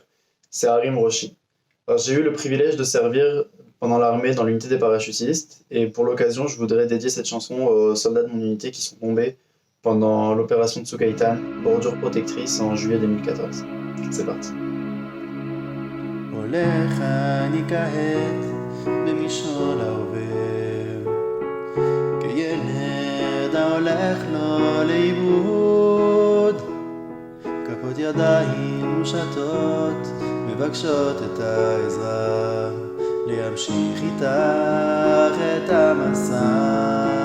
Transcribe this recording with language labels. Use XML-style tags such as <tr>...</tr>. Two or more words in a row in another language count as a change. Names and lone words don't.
<fr>C'est Harim Roshi. Alors, j'ai eu le privilège de servir pendant l'armée dans l'unité des parachutistes et pour l'occasion, je voudrais dédier cette chanson aux soldats de mon unité qui sont tombés pendant l'opération Tsukaitan, bordure protectrice en juillet 2014. C'est parti.</fr> <he>הולך אני כעת במישור העובר כילד ההולך לו לאיבוד ידיים מושטות מבקשות את העזרה להמשיך איתך את המסע.</he>